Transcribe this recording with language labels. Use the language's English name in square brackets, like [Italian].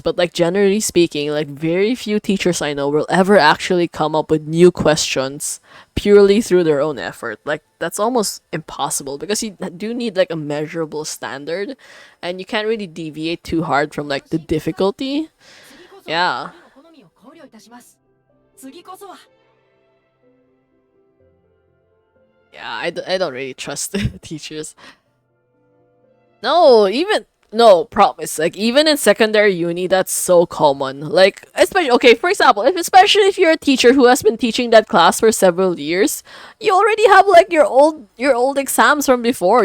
[English] But like generally speaking, like very few teachers I know will ever actually come up with new questions purely through their own effort. Like that's almost impossible because you do need like a measurable standard and you can't really deviate too hard from like the difficulty. [Japanese] 次こそ [English] Yeah. [Japanese] 好みを考慮いたします次こそは [English] Yeah, I don't really trust the teachers. No, promise. Like even in secondary uni, that's so common. Like especially okay, for example, especially if you're a teacher who has been teaching that class for several years, you already have like your old exams from before.